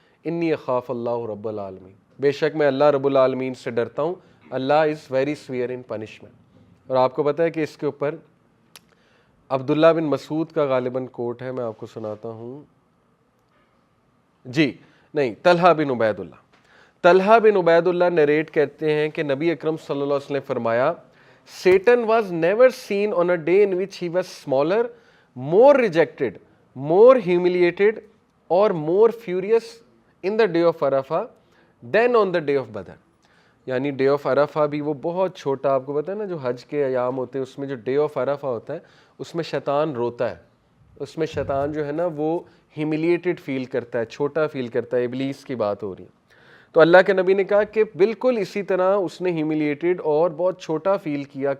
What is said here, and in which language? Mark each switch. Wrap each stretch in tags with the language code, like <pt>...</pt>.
<ar>انی اخاف اللہ رب العالمین,</ar> <ur>بے شک میں اللہ رب العالمین سے ڈرتا ہوں.</ur> <en>Allah is very severe in punishment.</en> <ur>اور آپ کو پتہ ہے کہ اس کے اوپر عبداللہ بن مسعود کا غالباً کوٹ ہے, میں آپ کو سناتا ہوں. جی نہیں, طلحہ بن عبید اللہ. طلحہ بن عبید اللہ نریٹ کرتے ہیں کہ نبی اکرم صلی اللہ علیہ وسلم نے فرمایا</ur> <en>Satan was never seen on a day in which he was smaller, more rejected, more humiliated or more furious in the day of Arafah than on the day of Badr.</en> <ur>یعنی ڈے آف عرفہ بھی وہ بہت چھوٹا, آپ کو پتہ ہے نا جو حج کے ایام ہوتے ہیں اس میں جو ڈے آف عرفہ ہوتا ہے اس میں شیطان روتا ہے, اس میں شیطان جو ہے نا وہ ہیملیٹڈ فیل کرتا ہے, چھوٹا فیل کرتا ہے. ابلیس کی بات ہو رہی ہے. تو اللہ کے نبی نے کہا کہ بالکل اسی طرح اس نے ہیملیٹڈ اور بہت چھوٹا فیل کیا.</ur>